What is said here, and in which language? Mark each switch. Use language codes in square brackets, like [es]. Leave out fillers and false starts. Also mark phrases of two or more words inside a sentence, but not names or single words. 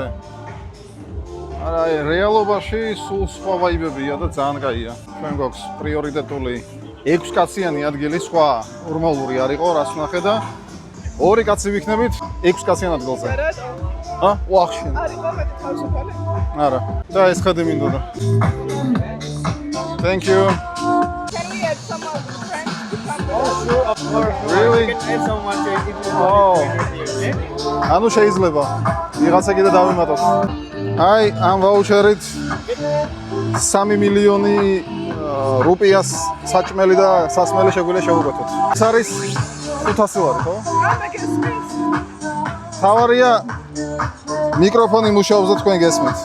[ka] არა, რეალობაში სულ სხვა ვაიბებია და ძალიან კაია. ჩვენ გვაქვს პრიორიტეტული 6 კაციანი ადგილი, სხვა ნორმალური არ იყო, რას ვნახე და 2 კაცი ვიქნებით 6 კაციან ადგილზე. ვახშენ. არ იყო მეტი თავისუფალი? არა. და ეს ხედი მინდოდა. [en] Thank you. Can we add some of the friends to come to us? Sure, of course. Really? You can add someone to it if you Oh. want to bring with you, okay? [ka] ანუ შეიძლება ვიღაცა კიდე დავიმატოთ. აი, ამ ვაუჩერით 3 მილიონი რუპიას საჭმელი და სასმელი შეგვიძლია შევუკვეთოთ. ეს არის 500 ლარი, ხო? თავარია მიკროფონი მუშაობს და თქვენ გესმით.